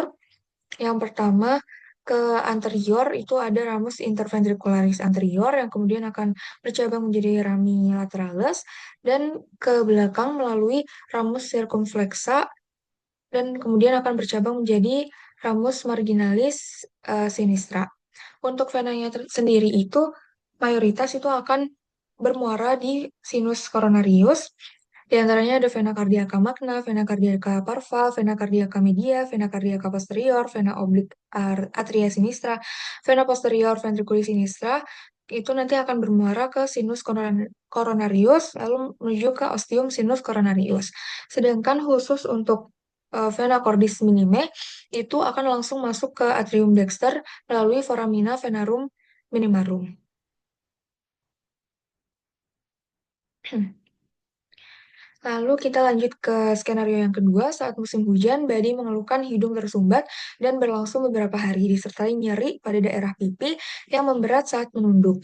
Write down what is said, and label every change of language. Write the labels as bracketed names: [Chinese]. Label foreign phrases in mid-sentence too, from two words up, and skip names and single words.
[Indonesian] Yang pertama ke anterior itu ada [Latin] ramus interventricularis anterior [Indonesian] yang kemudian akan bercabang menjadi [Latin] rami lateralis, [Indonesian] dan ke belakang melalui [Latin] ramus circumflexa [Indonesian] dan kemudian akan bercabang menjadi [Latin] ramus marginalis sinistra. [Indonesian] Untuk venanya sendiri itu mayoritas itu akan bermuara di [Latin] sinus coronarius. [Indonesian] Di antaranya ada [Latin] vena cardiaca magna, vena cardiaca parva, vena cardiaca media, vena cardiaca posterior, vena oblik atria sinistra, vena posterior ventriculis sinistra. [Indonesian] Itu nanti akan bermuara ke [Latin] sinus coronarius, [Indonesian] lalu menuju ke [Latin] ostium sinus coronarius. [Indonesian] Sedangkan khusus untuk [Latin] vena cordis minime [Indonesian] itu akan langsung masuk ke [Latin] atrium dexter [Indonesian] melalui [Latin] foramina venarum minimarum. [Indonesian] Lalu kita lanjut ke skenario yang kedua, saat musim hujan, Badi mengeluhkan hidung tersumbat dan berlangsung beberapa hari, disertai nyeri pada daerah pipi yang memberat saat menunduk.